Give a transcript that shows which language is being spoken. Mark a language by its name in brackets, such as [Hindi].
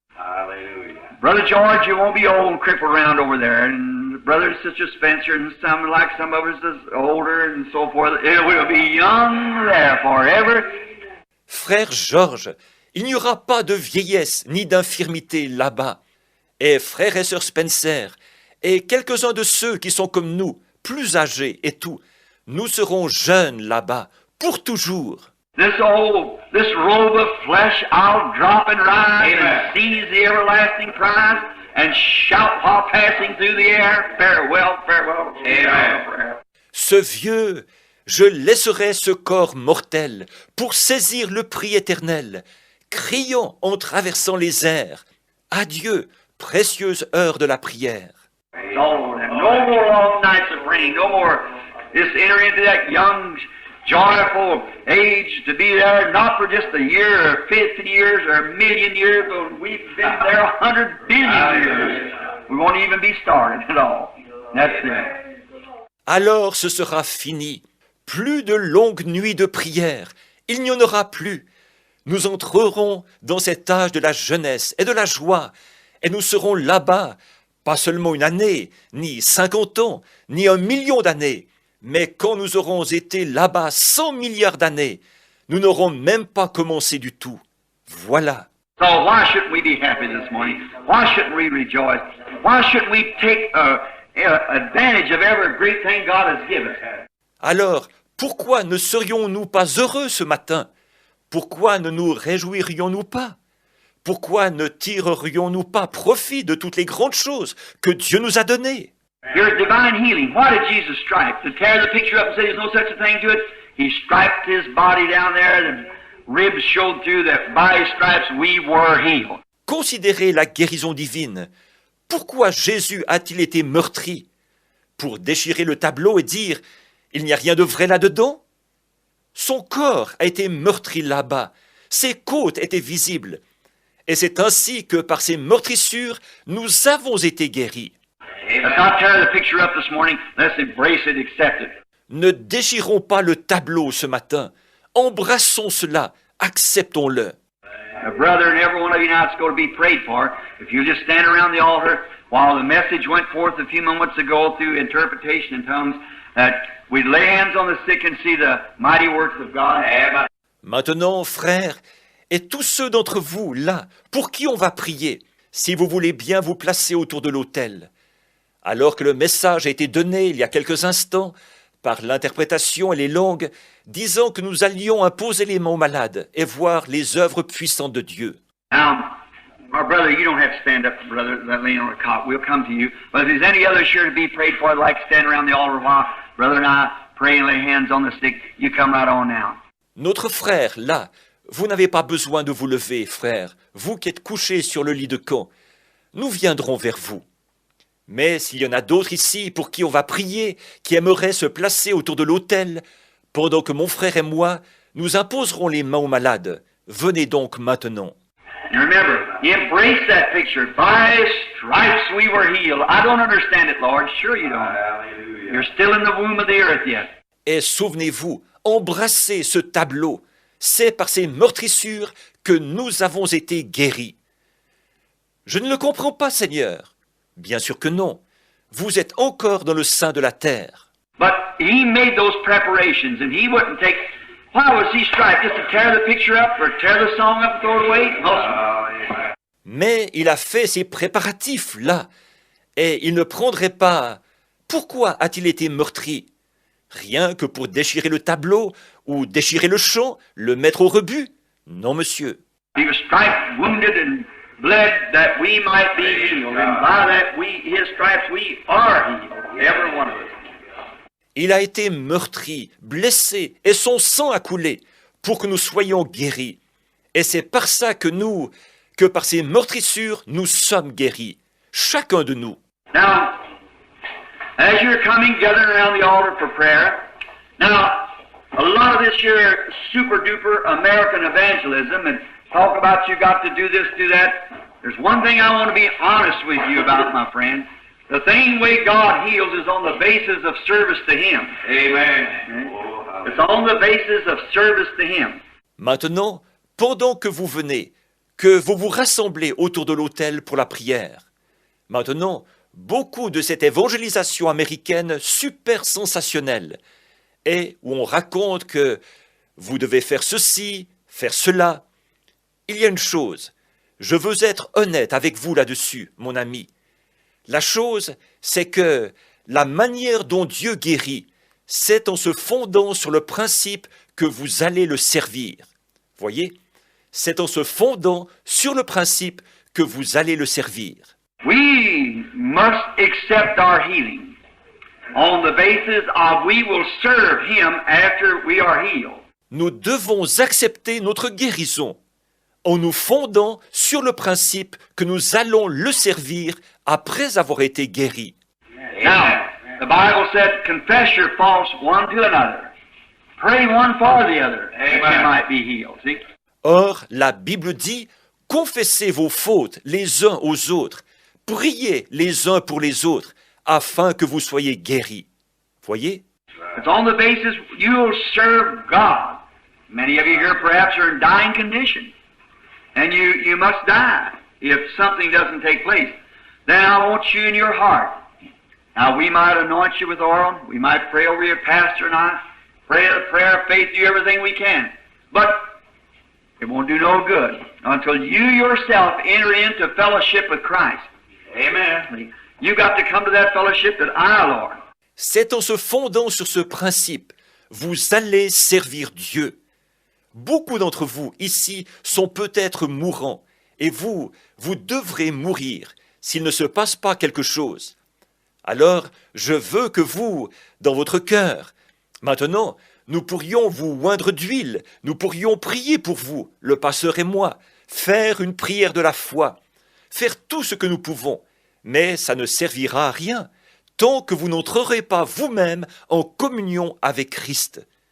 [English] Hallelujah. Brother George, you won't be old and crippled around over there, and Brother and Sister Spencer, and some like some of us is older and so forth. It will be young there forever. [French] Frère Georges, il n'y aura pas de vieillesse ni d'infirmité là-bas. Et frère et sœur Spencer, et quelques-uns de ceux qui sont comme nous, plus âgés et tout, nous serons jeunes là-bas, pour toujours. [English] This robe of flesh I'll drop and rise and seize the everlasting prize and shout while passing through the air, farewell, farewell, farewell. [French] Ce vieux, je laisserai ce corps mortel pour saisir le prix éternel, criant en traversant les airs, adieu, précieuse heure de la prière. [English] No more long nights of rain, no more just enter into that young, joyful age to be there, not for just a year or 50 years or a million years, but we've been there 100 billion years. We won't even be started at all. That's it. [French] Alors ce sera fini. Plus de longues nuits de prière. Il n'y en aura plus. Nous entrerons dans cet âge de la jeunesse et de la joie, et nous serons là-bas, pas seulement une année, ni 50 ans, ni 1 million d'années, mais quand nous aurons été là-bas 100 milliards d'années, nous n'aurons même pas commencé du tout. Voilà. [English] So why shouldn't we be happy this morning? Why shouldn't we rejoice? Why shouldn't we take advantage of every great thing God has given us? [French] Alors, pourquoi ne serions-nous pas heureux ce matin? Pourquoi ne nous réjouirions-nous pas? Pourquoi ne tirerions-nous pas profit de toutes les grandes choses que Dieu nous a données? [English] Here's divine healing. Why did Jesus strike? To tear the picture up and say there's no such a thing to it? He striped his body down there, and ribs showed through that by his stripes we were healed. [French] Considérez la guérison divine. Pourquoi Jésus a-t-il été meurtri? Pour déchirer le tableau et dire « Il n'y a rien de vrai là-dedans » Son corps a été meurtri là-bas. Ses côtes étaient visibles. Et c'est ainsi que par ces meurtrissures, nous avons été guéris. [English] Let's not tear the picture up this morning. Let's embrace it, accept it. [French] Ne déchirons pas le tableau ce matin. Embrassons cela, acceptons-le. [English] Brother, and every one of you now that's going to be prayed for, if you just stand around the altar while the message went forth a few moments ago through interpretation in tongues, that we'd lay hands on the sick and see the mighty works of God. [French] Maintenant, frères, et tous ceux d'entre vous, là, pour qui on va prier, si vous voulez bien vous placer autour de l'autel. Alors que le message a été donné il y a quelques instants, par l'interprétation et les langues, disant que nous allions imposer les mains aux malades et voir les œuvres puissantes de Dieu. [English] Now, my brother, you don't have to stand up, brother, that laying on a cot. We'll come to you. But if there's any others here to be prayed for, I'd like to stand around the altar while brother and I pray and lay hands on the sick. You come right on now. [French] Notre frère, là, vous n'avez pas besoin de vous lever, frère, vous qui êtes couchés sur le lit de camp. Nous viendrons vers vous. Mais s'il y en a d'autres ici pour qui on va prier, qui aimeraient se placer autour de l'autel, pendant que mon frère et moi, nous imposerons les mains aux malades, venez donc maintenant. [English] And remember, embrace that picture. By his stripes we were healed. I don't understand it, Lord. Sure you don't. You're still in the womb of the earth yet. [French] Et souvenez-vous, embrassez ce tableau. C'est par ces meurtrissures que nous avons été guéris. Je ne le comprends pas, Seigneur. Bien sûr que non. Vous êtes encore dans le sein de la terre. [English] But he made those preparations, and he wouldn't take. Why was he striped? Just to tear the picture up or tear the song up and throw it away? No. [French] Mais il a fait ses préparatifs là, et il ne prendrait pas. Pourquoi a-t-il été meurtri? Rien que pour déchirer le tableau ou déchirer le chant, le mettre au rebut? Non, monsieur. [English] He was striped, wounded, and bled that we might be healed, and by that his stripes we are healed, every one of us. [French] Il a été meurtri, blessé, et son sang a coulé pour que nous soyons guéris. Et c'est par ça que par ces meurtrissures, nous sommes guéris, chacun de nous. [English] Now, as you're coming, gathering around the altar for prayer, now, a lot of this here super-duper American evangelism and talk about you got to do this, do that. There's one thing I want to be honest with you about, my friend. The same way God heals is on the basis of service to Him. Amen. It's on the basis of service to Him. [French] Maintenant, pendant que vous venez, que vous vous rassemblez autour de l'autel pour la prière, maintenant, beaucoup de cette évangélisation américaine super sensationnelle, et où on raconte que vous devez faire ceci, faire cela. Il y a une chose, je veux être honnête avec vous là-dessus, mon ami. La chose, c'est que la manière dont Dieu guérit, c'est en se fondant sur le principe que vous allez le servir. Voyez, c'est en se fondant sur le principe que vous allez le servir. [English] We must accept our healing on the basis of we will serve Him after we are healed. [French] Nous devons accepter notre guérison en nous fondant sur le principe que nous allons le servir après avoir été guéris. [English] Now, the Bible said, confess your faults one to another. Pray one for the other, that you might be healed. See? [French] Or, la Bible dit, confessez vos fautes les uns aux autres, priez les uns pour les autres, afin que vous soyez guéris. Voyez? [English] It's on the basis you'll serve God. Many of you here perhaps are in dying condition, and you must die if something doesn't take place. Then I want you in your heart. Now we might anoint you with oil, we might pray over your pastor and I, pray a prayer of faith, do everything we can. But it won't do no good until you yourself enter into fellowship with Christ. Amen. You got to come to that fellowship that I, Lord. [French] C'est en se fondant sur ce principe, vous allez servir Dieu. Beaucoup d'entre vous ici sont peut-être mourants, et vous devrez mourir s'il ne se passe pas quelque chose. Alors, je veux que vous, dans votre cœur, maintenant, nous pourrions vous oindre d'huile, nous pourrions prier pour vous, le pasteur et moi, faire une prière de la foi, faire tout ce que nous pouvons, mais ça ne servira à rien tant que vous n'entrerez pas vous-même en communion avec Christ.